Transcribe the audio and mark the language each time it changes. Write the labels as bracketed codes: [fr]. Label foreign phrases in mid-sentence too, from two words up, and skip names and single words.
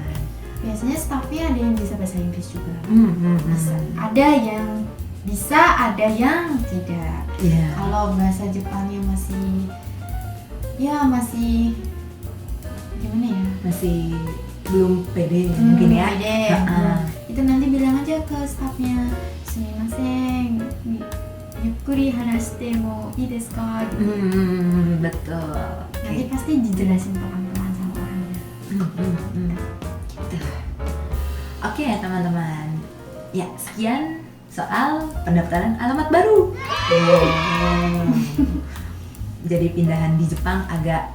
[id] Biasanya staffnya ada yang bisa bahasa Inggris juga. Ada yang bisa, ada yang tidak. Yeah. Kalau bahasa Jepangnya masih gimana ya? Masih belum pede mungkin ya. Pede. Itu nanti bilang aja ke staffnya, [ja] すみません、ゆっくり話してもいいですか? Gitu. [id] Betul. Nanti pasti dijelasin pelan-pelan sama orangnya. Gitu. Oke teman-teman. Ya, sekian soal pendaftaran alamat baru. Jadi pindahan di Jepang agak